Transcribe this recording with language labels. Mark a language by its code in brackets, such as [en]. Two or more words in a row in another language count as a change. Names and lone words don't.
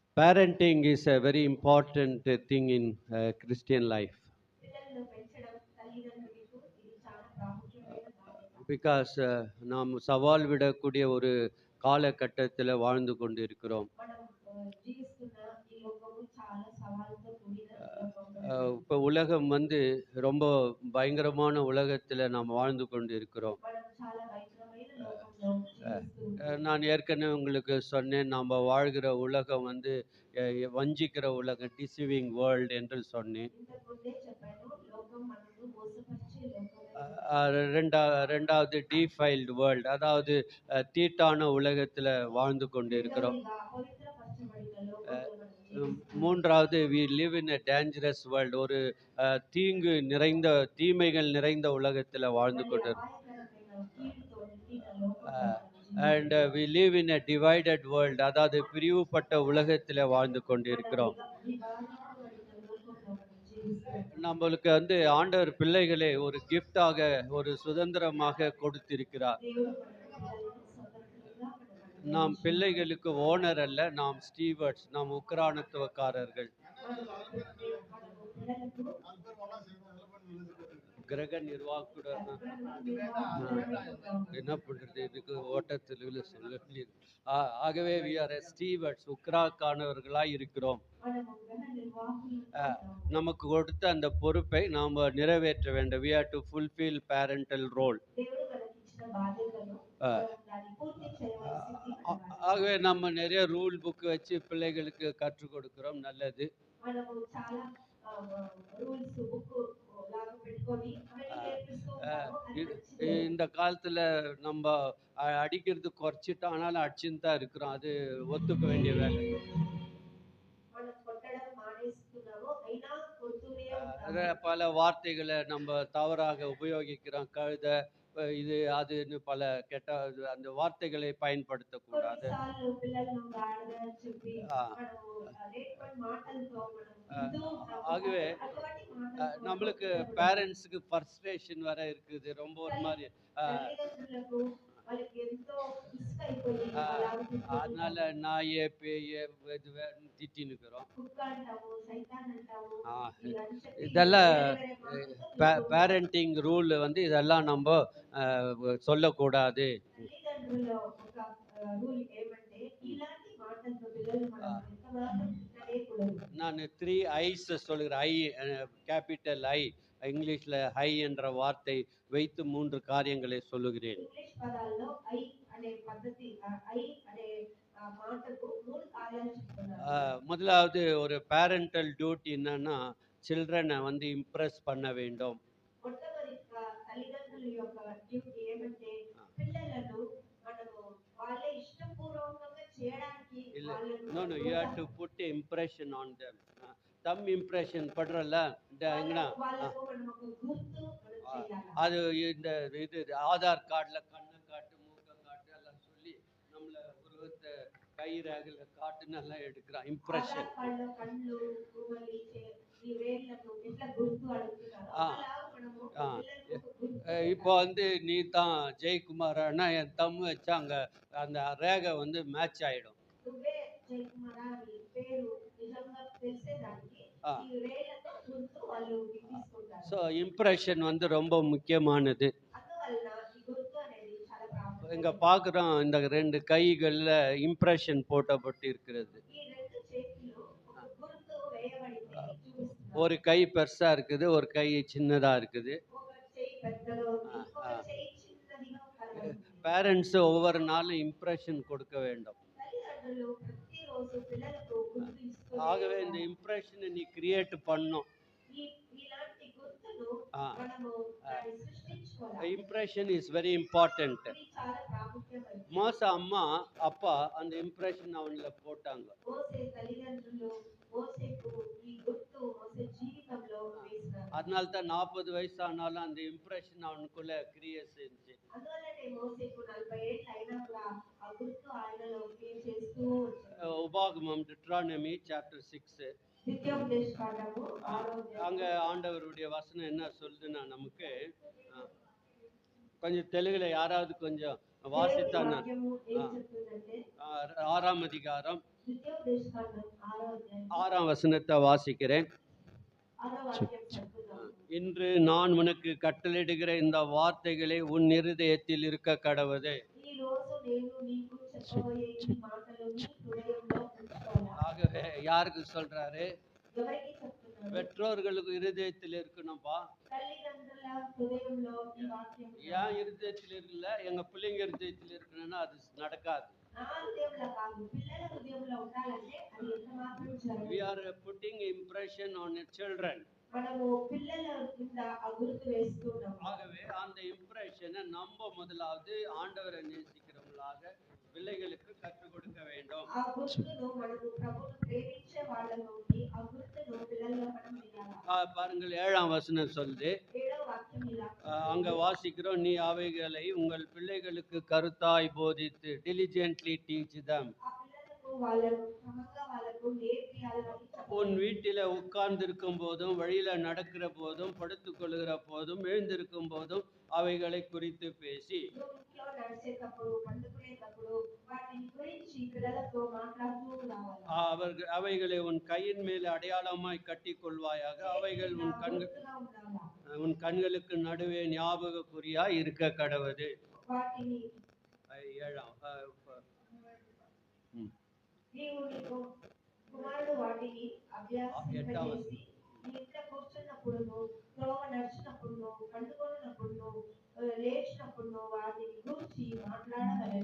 [en] Parenting is a very important thing in Christian life [te] పిల్లలను పెంచడం తల్లిదండ్రులకు ఇది చాలా ప్రాముఖ్యమైన బాధ్యత. [ta] because நாம் சவால் விடக்கூடிய ஒரு காலகட்டத்தில் வாழ்ந்து கொண்டிருக்கிறோம். [te] మనం జీవిస్తున్న ఈ లోకము చాలా సవాళ్ళతో కూడిన లోకంలో [ta] இப்போ உலகம் வந்து ரொம்ப பயங்கரமான உலகத்தில் நாம் வாழ்ந்து கொண்டிருக்கிறோம். [te] మనం చాలా భయంకరమైన లోకంలో జీవిస్తూ [ta] நான் ஏற்கனவே உங்களுக்கு சொன்னேன், நாம் வாழ்கிற உலகம் வந்து வஞ்சிக்கிற உலகம், [en] deceiving world [ta] என்று சொன்னேன். [te] ఇంతకు ముందే చెప్పాను, లోకం మనల్ని మోసపరిచే లోకమే. [ta] ரெண்டாவது [en] defiled world, [ta] அதாவது தீட்டான உலகத்தில் வாழ்ந்து கொண்டு இருக்கிறோம். [te] రెండవదిగా అపవిత్రపరచబడిన లోకంలో మనం జీవిస్తున్నాం. [en] மூன்றாவது we live in a dangerous world, [ta] ஒரு தீங்கு நிறைந்த தீமைகள் நிறைந்த உலகத்தில் வாழ்ந்து [te] మళ్ళీ [ta] கொண்டு [te] అపాయకరమైన కీడుతో నిండిన లోకంలో మనం [en] and we live in a divided world, [ta] அதாவது பிரிவுபட்ட உலகத்தில் வாழ்ந்து கொண்டு இருக்கிறோம். [te] విభాగింపబడిన లోకంలో మనం జీవిస్తున్నాం. [ta] நம்மளுக்கு வந்து ஆண்டவர் பிள்ளைகளை ஒரு கிஃப்டாக, ஒரு சுதந்திரமாக கொடுத்திருக்கிறார். [te] దేవుడు మన పిల్లలను స్వతంత్రులుగా మనకు [ta] நாம் பிள்ளைகளுக்கு ஓனர் அல்ல, நாம் ஸ்டீவர்ட்ஸ், நாம் உக்ரானத்துவக்காரர்கள். [te] మనము పిల్లలకు [ta] கிரக நிர்வாகக்கூட என்ன பண்றது, இதுக்கு ஓட்டத்தில் சொல்ல முடியுது. ஆகவே [en] we are stewards, [ta] உக்ராக்கானவர்களாய் இருக்கிறோம். [te] మనము గృహ నిర్వాహకులుగా ఉంటాము. [ta] நமக்கு கொடுத்த அந்த பொறுப்பை நாம் நிறைவேற்ற வேண்டும். [en] we have to fulfill parental role. [te] దేవుడు మనకిచ్చిన బాధ్యతను మనం దాన్ని పూర్తి చేయవలసింది మనమే. [ta] ஆகவே நம்ம நிறைய [en] rule book [ta] வச்சு பிள்ளைகளுக்கு கற்றுக் கொடுக்கிறோம், நல்லது. [te] మనము చాలా [en] rules book [te] లాగా పెట్టుకొని అవన్నీ నేర్పిస్తూ ఉంటాము. అది మంచిదే. [ta] இந்த காலத்துல நம்ம அடிக்கிறது குறைச்சிட்டோம், ஆனாலும் அடிச்சுன்னு தான் இருக்கிறோம். அது ஒத்துக்க வேண்டிய வேலை. [te] మనం కొట్టడం మానేస్తున్నాము, అయినా కొడుతూనే ఉంటాము. [ta] பல வார்த்தைகளை நம்ம தவறாக உபயோகிக்கிறோம். கழுத, இது அதுன்னு பல கெட்ட அந்த வார்த்தைகளை பயன்படுத்தக்கூடாது. [te] కొన్నిసార్లు పిల్లలను గాడిద అని చెప్పి ఆ. మనము లేనిపోని మాటలతో మనం తిడుతూ ఉంటాము. [ta] ஆகவே [te] అటువంటి మాటలతో [ta] நம்மளுக்கு [te] పిల్లలు [ta] பேரண்ட்ஸுக்கு ஃப்ரஸ்ட்ரேஷன் வர இருக்குது, ரொம்ப ஒரு மாதிரி. [te] తల్లిదండ్రులకు వాళ్ళకి ఎంతో విసుగైపోయి ఆ, అలాగే తిడుతూ [ta] அதனால [te] ఉంటారు. [ta] நாயே பேயே திட்டினுக்கிறோம். [te] కుక్క అంటాము, సైతాన్ అంటాము, ஆ, ఇవన్నీ చెప్పి [ta] இதெல்லாம் [te] వేరే వేరే మాటలతో తిడుతూ ఉంటాము. [en] parenting rule [ta] வந்து இதெல்லாம் நம்ம சொல்லக்கூடாது. [te] తల్లిదండ్రుల ఒక రూల్ ఏమంటే ఇలాంటి మాటలతో పిల్లలు మనం ఎంతమాత్రం తిట్టలేకూడదు. [ta] நான் 3 ஐஸ் சொல்கிறேன். [en] capital I, [ta] இங்கிலீஷில் ஹை என்ற வார்த்தை வைத்து 3 காரியங்களை சொல்லுகிறேன். [te] ఇంగ్లీష్ పదాల్లో ఐ అనే పద్ధతి, ఐ అనే మాటకు మూడు కార్యాలు చెప్తున్నారు. [ta] முதலாவது ஒரு [en] parental duty [ta] என்னன்னா, சில்ட்ரனை வந்து இம்ப்ரெஸ் பண்ண வேண்டும். [te] మొట్టమొదటిగా తల్లిదండ్రుల యొక్క డ్యూటీ ఏమంటే పిల్లలను మనము వాళ్ళే ఇష్టపూర్వకంగా చేయడానికి [ta] இல்ல, [te] వాళ్ళను [en] No no, you have to put impression on them. Thumb impression [ta] படுறல எங்கன்னா, [te] వాళ్ళకు మనం ఒక గుర్తు మనం చేయాలి. [ta] அது இந்த இது ஆதார் கார்டில் கண்ணை காட்டு, மூக்கை காட்டு எல்லாம் சொல்லி நம்மளை உருவத்தை கை ரேகில் காட்டுன்னு எல்லாம் எடுக்கிறான். இம்ப்ரெஷன். [te] ఆధార్ కార్డులో కళ్ళు, పువ్వులు, ఈ వేర్లను ఎట్లా గుర్తు అడుగుతున్నారు, ఆ. అలా మనము ఆ. పిల్లలకు ఒక గుర్తు [ta] இப்போ வந்து நீ தான் ஜெயக்குமாரானா என் தம் வச்சு அங்கே அந்த ரேகை வந்து மேட்ச் ஆகிடும். [te] నువ్వే జయకుమారా నీ పేరు నిజంగా తెలిసేదానికి ఆ. ఈ వేళ్లతో గుర్తు వాళ్ళు తీసుకుంటారు. [ta] ஸோ இம்ப்ரெஷன் வந்து ரொம்ப முக்கியமானது. [te] అందువలన ఈ గుర్తు అనేది చాలా ప్రాముఖ్యమైనది. [ta] இங்கே பார்க்குறோம், இந்த 2 கைகளில் இம்ப்ரெஷன் போட்டப்பட்டு இருக்கிறது. [te] ఈ రెండు చేతుల్లో ఒక గుర్తు వేయబడింది చూపిస్తున్నారు. [ta] ஒரு கை பெருசாக இருக்குது, ஒரு கை சின்னதாக இருக்குது. [te] ఒక చేయి పెద్దగా ఉంది, ఒక చేయి చిన్నదిగా కనబడుతుంది. [ta] பேரண்ட்ஸு ஒவ்வொரு நாளும் இம்ப்ரெஷன் கொடுக்க வேண்டும். [te] తల్లిదండ్రులు ప్రతిరోజు పిల్లలకు గుర్తు ఇస్తూ [ta] ஆகவே இந்த இம்ப்ரெஷனை நீ கிரியேட் பண்ணும். [te] ఇలాంటి గుర్తును ఆ. మనము దాన్ని సృష్టించుకోవాలి. [en] Impression is very important. [te] ఇది చాలా ప్రాముఖ్యమైనది. [ta] மோச அம்மா அப்பா அந்த இம்ப்ரெஷன் அவன்ல போட்டாங்க. [te] మోసే తల్లిదండ్రులు మోసేకు ఈ గుర్తు మోసే జీవితంలో వేసినారు. [ta] அதனால தான் 40 வயசு ஆனாலும் அந்த இம்ப்ரெஷன் அவனுக்குள்ள கிரியேட் செஞ்சு. [te] అందువల్లనే మోసేకు 40 ఏళ్ళు అయినా కూడా ఆ గుర్తు ఆయనలో క్రియేట్ చేస్తూ వచ్చాడు. [ta] உபாகமம் டிட்ரானமி சாப்டர் 6, [te] ద్వితీయోపదేశ కాండము 6వ [ta] அங்க ஆண்டவருடைய வசனம் என்ன சொல்லுதுன்னா, நமக்கு கொஞ்சம் தெலுங்குல யாராவது கொஞ்சம் வாசித்தானா? [te] వాక్యము ఏం చెప్తుందంటే [ta] 6ஆம் அதிகாரம் [te] ద్వితీయోపదేశ కాండం [ta] 6ஆம் வசனத்தை வாசிக்கிறேன். [te] 6వ వాక్యం చదువుదాం. [ta] இன்று நான் உனக்கு கட்டளையிடுகிற இந்த வார்த்தைகளை உன் இருதயத்தில் இருக்க கடவுது. [te] ఈ రోజు నేను నీకు చెప్పబోయే ఈ మాటలు నీ హృదయంలో ఉంచుకోవాలి. [ta] ஆகவே யாருக்கு சொல்றாரு? [te] ఎవరికి చెప్తున్నాడు? [ta] பெற்றோர்களுக்கு இருதயத்தில் இருக்கணும்பா. [te] తల్లిదండ్రుల హృదయంలో ఈ వాక్యం [ta] ஏன் இருதயத்தில் இருக்குல்ல? எங்க பிள்ளைங்க இருதயத்தில் இருக்கணும்னா அது நடக்காது. [te] నా హృదయంలో కాదు, పిల్లల హృదయంలో ఉండాలంటే అది ఎంత మాత్రం జరగదు. [en] We are putting impression on your children. [te] మనము పిల్లల కింద ఆ గుర్తు వేస్తున్నాం. [ta] ஆகவே அந்த இம்ப்ரெஷனை நம்ம முதலாவது ஆண்டவரை நேசிக்கிறவங்களாக பிள்ளைகளுக்கு கற்றுக் கொடுக்க வேண்டும். [te] ఆ గుర్తును మనము ప్రభువును ప్రేమించే వాళ్ళలో ఉండి ఆ గుర్తును పిల్లల్లో మనం వేయాలి. [ta] பாருங்கள் 7ஆம் வசனம் சொல்லுது. [te] 7వ వాక్యం ఇలా [ta] அங்க வாசிக்கிறோம், நீ அவைகளை உங்கள் பிள்ளைகளுக்கு கருத்தாய் போதித்து [en] diligently teach them. [te] ఆ పిల్లలకు వాళ్ళను క్రమంగా వాళ్ళకు నేర్పియాలని [ta] உன் வீட்டில உட்கார்ந்து இருக்கும் போதும், வழியில நடக்கிற போதும், படுத்துக் கொள்கிற போதும், எழுந்திருக்கும் போதும் அவைகளை குறித்து பேசி, [te] ఇంట్లో నడిచేటప్పుడు పండుకునేటప్పుడు వాటిని గురించి పిల్లలతో మాట్లాడుతూ ఉండాలి. [ta] அவைகளை உன் கையின் மேல் அடையாளமாய் கட்டிக் கொள்வாயாக. அவைகள் உன் கண்களுக்கு நடுவே ஞாபகக்குறியாய் இருக்க கடவுது. [te] వాటిని [ta] 7ஆம் [te] నీవు నీకు కుమారుడు వాటిని అభ్యాసింపజేసి నీ ఇంట్లో కూర్చున్నప్పుడు, త్రోవ నడిచినప్పుడు, పండుకొన్నప్పుడు, లేచినప్పుడు వాటిని గురించి మాట్లాడగలరు.